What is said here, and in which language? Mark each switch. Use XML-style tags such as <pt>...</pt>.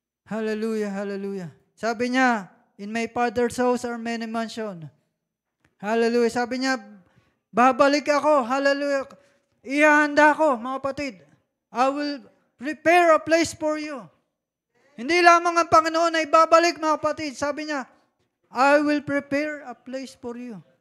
<tl>Hallelujah, hallelujah. Sabi niya,</tl> <en>in my Father's house are many mansions. Hallelujah.</en> <tl>Sabi niya, babalik ako, hallelujah. Ihahanda ko, mga kapatid.</tl> <en>I will prepare a place for you.</en> <tl>Hindi lamang ang Panginoon ay babalik, mga kapatid. Sabi niya,</tl> <en>I will prepare a place for you.</en>